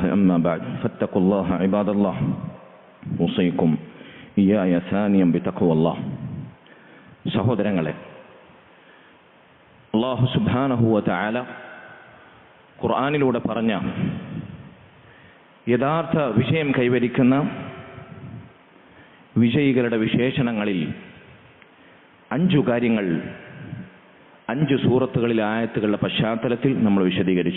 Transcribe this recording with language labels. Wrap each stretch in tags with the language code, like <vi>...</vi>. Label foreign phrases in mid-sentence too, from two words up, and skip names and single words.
<ar>أما بعد فاتقوا الله عباد الله أوصيكم إياي ثانيا بتقوى الله.</ar> <ml>സഹോദരങ്ങളെ, അല്ലാഹു</ml> <ar>سبحانه وتعالى</ar> <ml>ഖുർആനിലൂടെ പറഞ്ഞ യഥാർത്ഥ വിജയം കൈവരിക്കുന്ന വിജയികളുടെ വിശേഷണങ്ങളിൽ 5 കാര്യങ്ങൾ 5 സൂറത്തുകളിലെ ആയത്തുകളുടെ പശ്ചാത്തലത്തിൽ നമ്മൾ വിശദീകരിച്ചു.</ml>